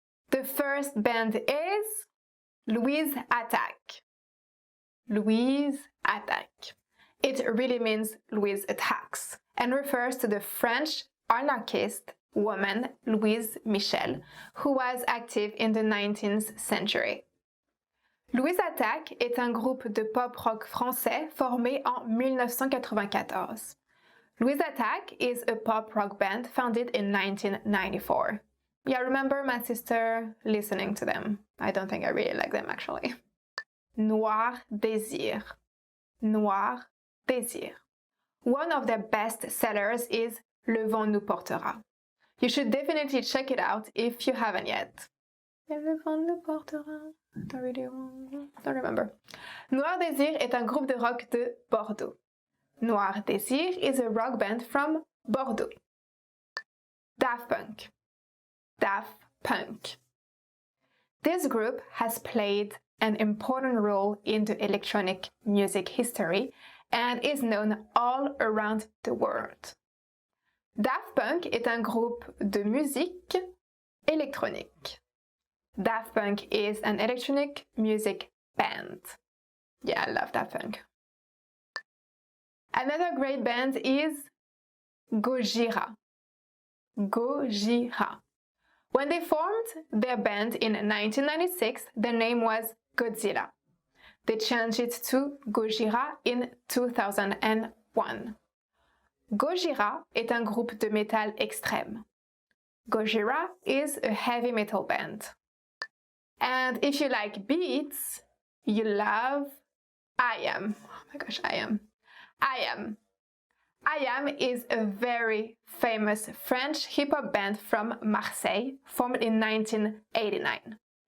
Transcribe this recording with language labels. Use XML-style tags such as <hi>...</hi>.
<en>The first band is Louise Attaque. Louise Attaque. It really means Louise attacks and refers to the French anarchist woman Louise Michel, who was active in the 19th century.</en> <fr>Louise Attaque est un groupe de pop-rock français formé en 1994.</fr> <en>Louise Attaque is a pop-rock band founded in 1994. Yeah, I remember my sister listening to them. I don't think I really like them actually. Noir Désir. Noir Désir. One of their best sellers is Le Vent nous portera. You should definitely check it out if you haven't yet. Le Vent nous portera. Don't remember.</en> <fr>Noir Désir est un groupe de rock de Bordeaux.</fr> <en>Noir Désir is a rock band from Bordeaux. Daft Punk. Daft Punk. This group has played an important role in the electronic music history and is known all around the world.</en> <fr>Daft Punk est un groupe de musique électronique.</fr> <en>Daft Punk is an electronic music band. Yeah, I love Daft Punk. Another great band is Gojira. Gojira. When they formed their band in 1996, the name was Godzilla. They changed it to Gojira in 2001.</en> <fr>Gojira est un groupe de métal extrême.</fr> <en>Gojira is a heavy metal band. And if you like beats, you love IAM. Oh my gosh, IAM. IAM. IAM is a very famous French hip-hop band from Marseille, formed in 1989.</en>